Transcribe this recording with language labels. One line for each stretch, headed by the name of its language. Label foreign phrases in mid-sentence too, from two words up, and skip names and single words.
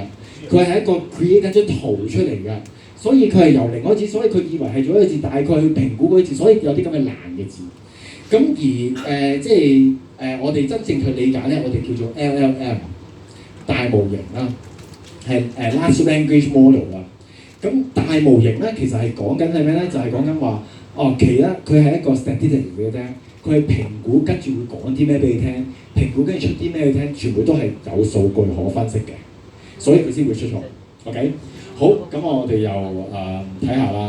Cantonese: 佢係一個 create 緊張圖出嚟㗎。所以佢係由零開始，所以佢以為係做一個字，大概去評估嗰個字，所以有啲咁嘅難嘅字。咁而我哋真正去理解咧，我哋叫做 LLM 大模型啦，係
English: large language model
Cantonese: 啦。咁大模型咧，其實係講緊係咩咧？就係講緊話，其實佢係一個 statistic 嘅啫，佢係評估跟住會講啲咩俾你聽，評估跟住出啲咩俾你聽，全部都係有數據可分析嘅，所以佢先會出錯。OK， 好，咁我哋又睇下啦。